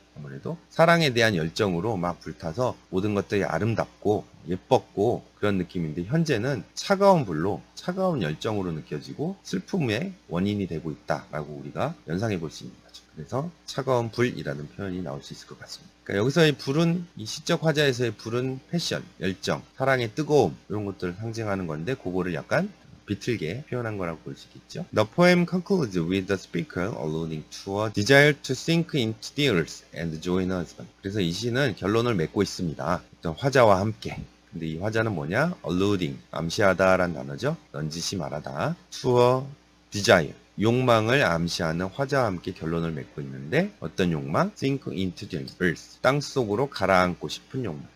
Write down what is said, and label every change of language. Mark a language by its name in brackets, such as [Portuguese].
[Korean] 아무래도 사랑에 대한 열정으로 막 불타서 모든 것들이 아름답고 예뻤고 그런 느낌인데 현재는 차가운 불로 차가운 열정으로 느껴지고 슬픔의 원인이 되고 있다라고 우리가 연상해 볼 수 있는 거죠. 그래서 차가운 불이라는 표현이 나올 수 있을 것 같습니다. 그러니까 여기서의 불은 이 시적 화자에서의 불은 패션, 열정, 사랑의 뜨거움 이런 것들을 상징하는 건데 그거를 약간 비틀게 표현한 거라고 볼 수 있겠죠. [English] The poem concludes with the speaker alluding to a desire to sink into the earth and join her husband. [Korean] 그래서 이 시는 결론을 맺고 있습니다. 어떤 화자와 함께. 근데 이 화자는 뭐냐? alluding, 암시하다라는 단어죠. 넌지시 말하다. [English] to a desire, [Korean] 욕망을 암시하는 화자와 함께 결론을 맺고 있는데 어떤 욕망? [English] sink into the earth, [Korean] 땅 속으로 가라앉고 싶은 욕망.